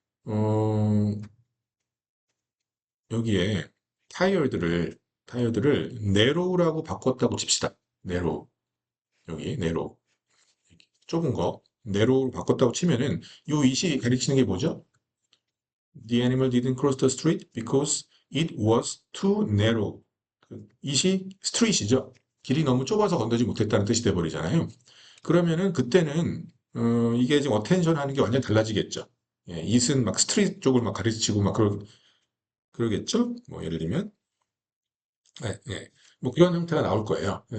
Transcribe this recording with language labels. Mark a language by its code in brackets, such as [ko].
[ko] 어, 여기에 타이어드를 네로우라고 바꿨다고 칩시다. 네로우. 여기 네로우. 좁은 거. 네로우로 바꿨다고 치면은 요 이시 가리키는 게 뭐죠? [en] The animal didn't cross the street because it was too narrow. [ko] 그 이시 스트릿이죠. 길이 너무 좁아서 건너지 못했다는 뜻이 돼버리잖아요. 그러면은 그때는 이게 지금 어텐션 하는 게 완전 달라지겠죠. 예, it은 막 스트릿 쪽을 막 가르치고 막 그러겠죠? 뭐 예를 들면 예, 예. 뭐 그런 형태가 나올 거예요.